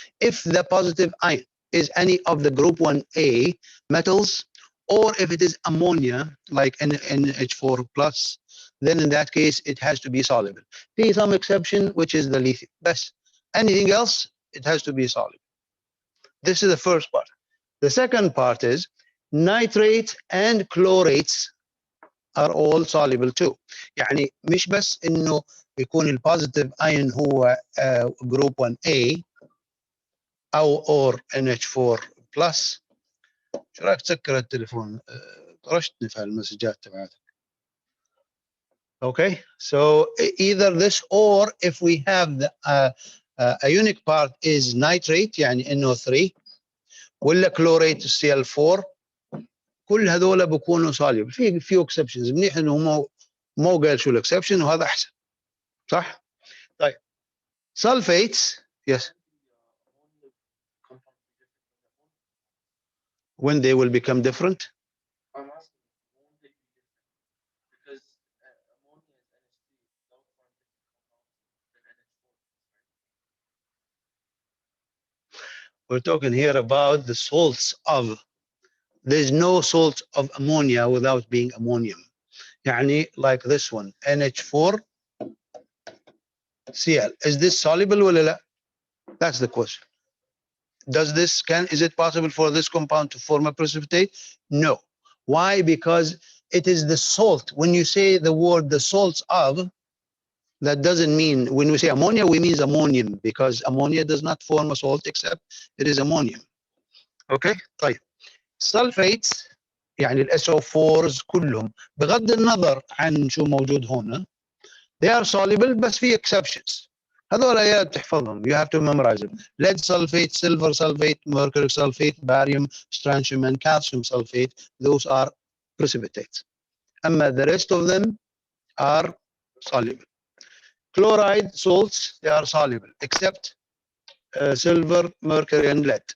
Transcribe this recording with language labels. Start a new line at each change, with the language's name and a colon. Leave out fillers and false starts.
English: If the positive ion is any of the group 1A metals, or if it is ammonia, like NH4 plus, then in that case, it has to be soluble. There is some exception, which is the lithium. That's anything else, it has to be soluble. This is the first part. The second part is nitrate and chlorates are all soluble too.
Arabic: يعني مش بس انه يكون البوزيتيف ايون هو جروب 1A او اور NH4 بلس. شو رايك تسكر التليفون؟ طرشتني في المسجات تبعتك.
English: Okay, so either this or if we have the ionic part is nitrate يعني NO3
Arabic: ولا
English: chlorate Cl4,
Arabic: كل هذول بيكونوا
English: soluble. في few exceptions.
Arabic: منيح انه مو قال شو الاكسبشن وهذا احسن. صح؟ طيب sulfates, yes.
English: When they will become different? We're talking here about the salts of, there's no salt of ammonia without being ammonium. يعني like this one, NH4 Cl. Is this soluble
Arabic: ولا لا?
English: That's the question. Is it possible for this compound to form a precipitate? No. Why? Because it is the salt. When you say the word the salts of, that doesn't mean, when we say ammonia, we mean ammonium, because ammonia does not form a salt except it is ammonium. Okay? طيب.
Arabic: Sulfates يعني ال SO4s كلهم بغض النظر عن شو موجود هون,
English: they are soluble
Arabic: بس في exceptions. هذول يا بتحفظهم,
English: you have to memorize them. Lead sulfate, silver sulfate, mercury sulfate, barium, strontium, and calcium sulfate, those are precipitates. أما the rest of them are soluble. Chloride salts, they are soluble, except silver, mercury, and lead.